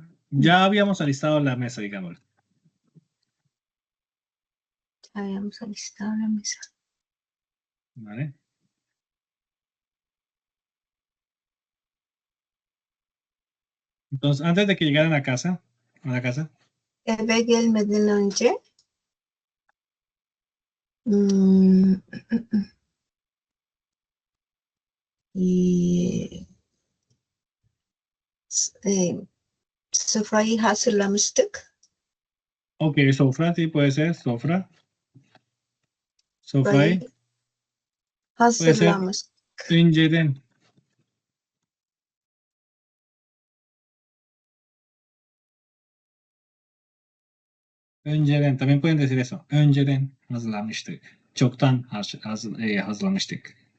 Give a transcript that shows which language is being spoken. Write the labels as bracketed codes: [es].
[es] Ya habíamos alistado la mesa, digamos. Habíamos alistado la mesa. ¿Vale? Entonces, antes de que llegaran a la casa, [tr] Eve gelmeden önce mm, y sofrayı hazırlamıştık. [es] ok, sofra, sí, puede ser, sofra, [tr] Sofrayı [es] sofray, puede ser [tr] hazırlamış. önceden, önceden, [es] también pueden decir eso, [tr] önceden hazırlamıştık, çoktan hazırlamıştık.